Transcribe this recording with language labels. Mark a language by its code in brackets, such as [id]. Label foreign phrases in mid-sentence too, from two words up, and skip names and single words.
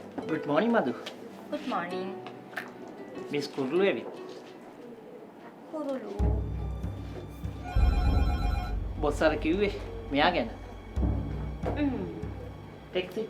[en] good morning මදු. good morning [si] මිස් කුරුළු එවි. කුරුළු බොස් අර කිව්වේ මෙයා ගැන. [en] take it.